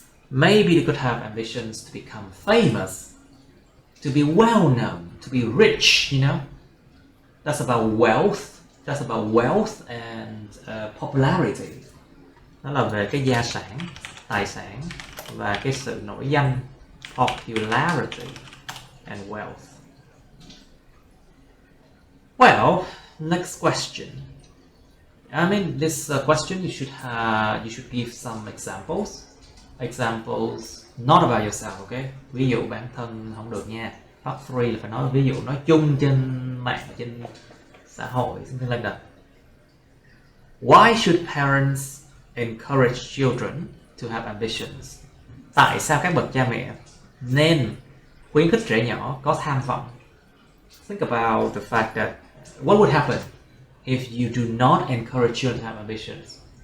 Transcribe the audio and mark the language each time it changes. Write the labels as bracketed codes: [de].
[en] Maybe they could have ambitions to become famous, to be well known, to be rich, you know. That's about wealth. That's about wealth and popularity. [vi] Nó là về cái gia sản, tài sản và cái sự nổi danh, [en] popularity and wealth. Well, next question. I mean, this question you should give some examples. Examples not about yourself, okay? [vi] Ví dụ bản thân không được nha. Part 3 là phải nói ví dụ nói chung trên mạng, trên xã hội, [en] something like that. Why should parents encourage children to have ambitions? [vi] Tại sao các bậc cha mẹ nên khuyến khích trẻ nhỏ có tham vọng? [en] Think about the fact that what would happen if you do not encourage children to have ambitions?